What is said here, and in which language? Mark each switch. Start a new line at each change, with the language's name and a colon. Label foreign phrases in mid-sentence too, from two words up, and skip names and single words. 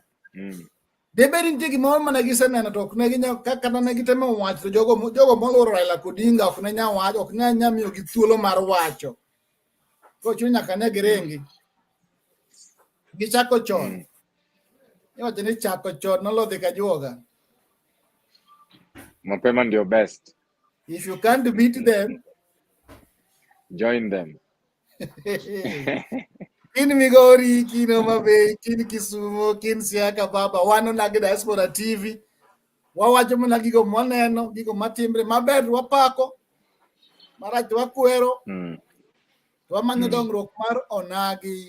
Luo (Kenya and Tanzania): Debe nitie gimoro mana giseneno to ok ne ginya kata ne gitemo wacho to jogo moluoro Raila Odinga ok ne nya wacho ok nya miyo gi thuolo mar wacho. Ko chuny nyaka ne girengi. Gichako chon. Iwacho ni chako chon nolodhi ka juoga.
Swahili: Mapema
English: ndio best. If you can't beat them, join them.
Luo (Kenya and Tanzania): Kin Migori, kin Homa Bay, kin Kisumu, kin Siaka Baba, wan Onagi Diaspora TV. Wawacho mana gigo mwaneno, gigo matimbre maber wapako. Marach wakwero. Wamanyo dongruok mar Onagi.